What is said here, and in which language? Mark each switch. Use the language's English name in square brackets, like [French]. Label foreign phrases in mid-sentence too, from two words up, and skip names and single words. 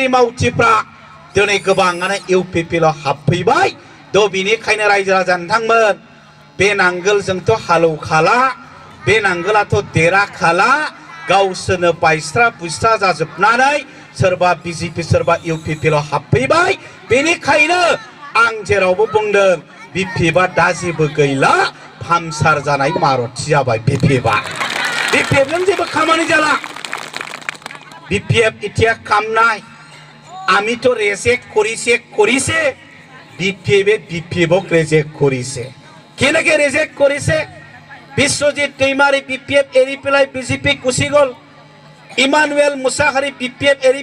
[Bodo] मावथिफ्रा दिनै गोबाङानो इउपिपिएल आव हाबफैबाय द' बिनिखायनो रायजो राजा नोंथांमोन बे नांगोलजोंथ' हालौखाला बे नांगोलाथ' देराखाला गावसोरनो बायस्रा बुस्रा जाजोबनानै सोरबा बिजेपि सोरबा इउपिपिएल आव हाबफैबाय बेनिखायनो आं जेरावबो बुंदों बिपिएफआ दा जेबो गैला फामसार जानाय मारुति जाबाय बिपिएफजों जेबो खामानि जाला [Assamese] বিপিএফ এতিয়া কাম নাই আমি তো রেজেক্ট করিছে বিপিএফক রেজেক্ট করিছে কেনেকে রেজেক্ট করিছে বিশ্বজিৎ दैमारी বিপিএফ এৰি পেলাই বিজেপি গুচি গল ইমানুৱেল মুছাহাৰী বিপিএফ এৰি